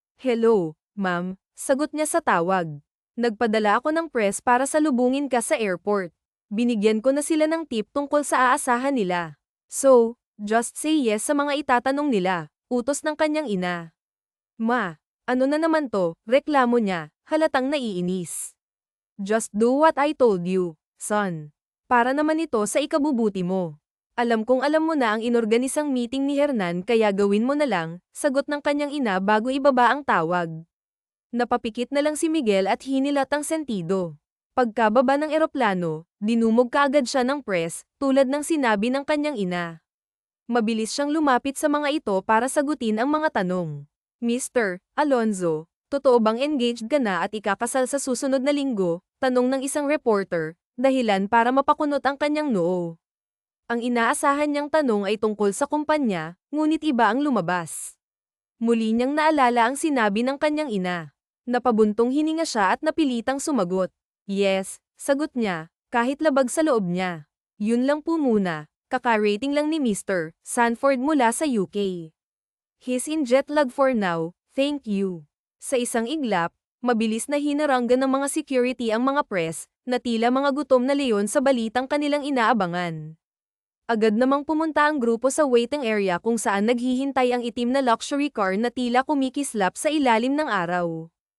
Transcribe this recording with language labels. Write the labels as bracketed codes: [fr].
[tl] Hello, ma'am, sagot niya sa tawag. Nagpadala ako ng press para salubungin ka sa airport. Binigyan ko na sila ng tip tungkol sa aasahan nila. [en] So, just say yes [tl] sa mga itatanong nila, utos ng kanyang ina. Ma, ano na naman to, reklamo niya, halatang naiinis. [en] Just do what I told you, son. [tl] Para naman ito sa ikabubuti mo. Alam kong alam mo na ang inorganisang meeting ni Hernan kaya gawin mo na lang, sagot ng kanyang ina bago ibaba ang tawag. Napapikit na lang si Miguel at hinilat ang sentido. Pagkababa ng eroplano, dinumog kaagad siya ng press, tulad ng sinabi ng kanyang ina. Mabilis siyang lumapit sa mga ito para sagutin ang mga tanong. Mr. Alonzo, totoo bang engaged ka na at ikakasal sa susunod na linggo? Tanong ng isang reporter, dahilan para mapakunot ang kanyang noo. Ang inaasahan niyang tanong ay tungkol sa kumpanya, ngunit iba ang lumabas. Muli niyang naalala ang sinabi ng kanyang ina. Napabuntong hininga siya at napilitang sumagot. Yes, sagot niya, kahit labag sa loob niya. Yun lang po muna. Kaka-rating lang ni Mr. Sanford mula sa UK. [en] He's in jet lag for now, thank you. [tl] Sa isang iglap, mabilis na hinaranggan ng mga security ang mga press, na tila mga gutom na leon sa balitang kanilang inaabangan. Agad namang pumunta ang grupo sa waiting area kung saan naghihintay ang itim na luxury car na tila kumikislap sa ilalim ng araw.